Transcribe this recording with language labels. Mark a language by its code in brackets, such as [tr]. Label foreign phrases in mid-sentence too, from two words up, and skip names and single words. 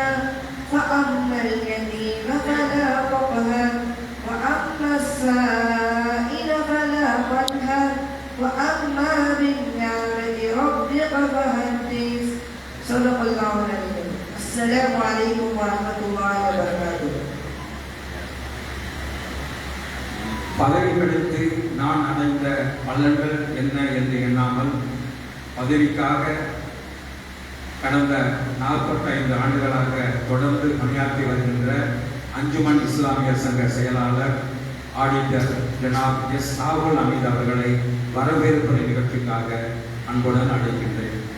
[ar] فأما اليتيم فلا تقهر وأما السائل فلا تنهر وأما بنعمة ربك فحدث. صدق الله العظيم. السلام عليكم ورحمة الله وبركاته. [ta] பதவி கிடைத்து நான் அடைந்த பலன்கள் என்ன என்று எண்ணாமல் பதவிக்காக கடந்த 45 ஆண்டுகளாக தொடர்ந்து பணியாற்றி வருகின்ற அஞ்சுமன் இஸ்லாமிய சங்க செயலாளர் ஆடிட்டர் ஜனாப் எஸ் சாகுல் அமீத் அவர்களை வரவேற்பு நிகழ்ச்சிக்காக அன்புடன் அழைக்கின்றேன்.